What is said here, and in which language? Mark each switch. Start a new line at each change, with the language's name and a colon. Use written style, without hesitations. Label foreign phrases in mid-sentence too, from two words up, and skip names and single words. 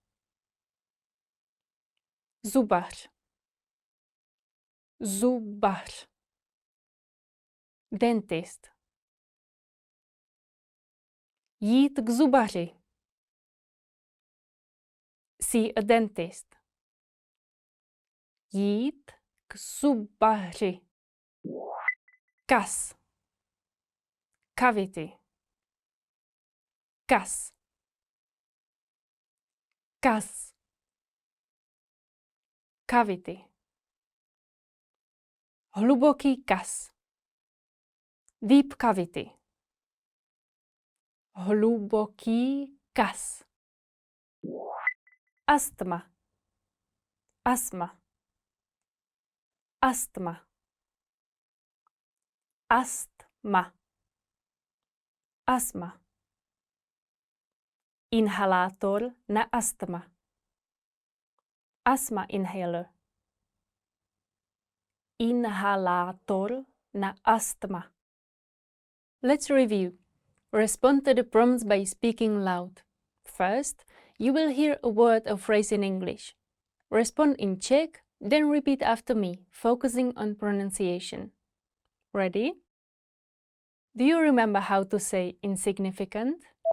Czech: Zubař. Zubař. Dentist. Jít k zubaři.
English: See a dentist.
Czech: Jít k zubaři. Kas. Cavity. Kas. Kas. Cavity. Hluboký kas.
English: Deep cavity.
Czech: Hluboký kas. Astma. Astma. Astma. Astma. Astma. Inhalátor na astma.
English: Asthma inhaler.
Czech: Inhalátor na astma.
English: Let's review. Respond to the prompts by speaking loud. First, you will hear a word or phrase in English. Respond in Czech, then repeat after me, focusing on pronunciation. Ready? Do you remember how to say insignificant?